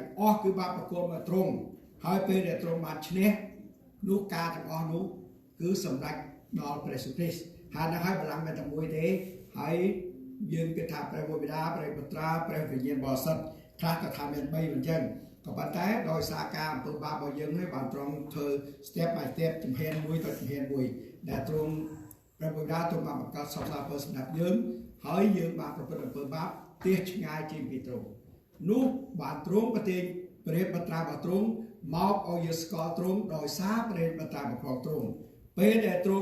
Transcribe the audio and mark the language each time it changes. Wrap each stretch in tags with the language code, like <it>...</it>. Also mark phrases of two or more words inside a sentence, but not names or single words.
<km>អស់គឺបានប្រគល់មកទ្រង់ហើយពេលដែលទ្រង់បានឈ្នះនោះការទាំងអស់នោះគឺសម្រេចដល់ព្រះយេស៊ូវគ្រីស្ទហើយនៅហើយបល្ល័ង្កមានតែមួយទេហើយយើងគិតថាព្រះវរបិតាព្រះពុត្រាព្រះវិញ្ញាណបរិសុទ្ធខ្លះក៏ថាមាន3មិនចឹងក៏ប៉ុន្តែដោយសារការអំពើបាបរបស់យើងនេះបានទ្រង់ធ្វើ</km> <en>step by step</en> <km>ជំហានមួយទៅជំហានមួយដែលទ្រង់ព្រះវរបិតាទ្រង់បានបង្កើតសពសាពើសម្រាប់យើងហើយយើងបានប្រព្រឹត្តអំពើបាបទះ ឆ្ងាយជាងពីទ្រង់នោះបានទ្រង់ប្រទានព្រះពុត្រារបស់ទ្រង់មកឲ្យយើងស្គាល់ទ្រង់ដោយសារព្រះពុត្រារបស់ទ្រង់ពេលដែលទ្រ</km>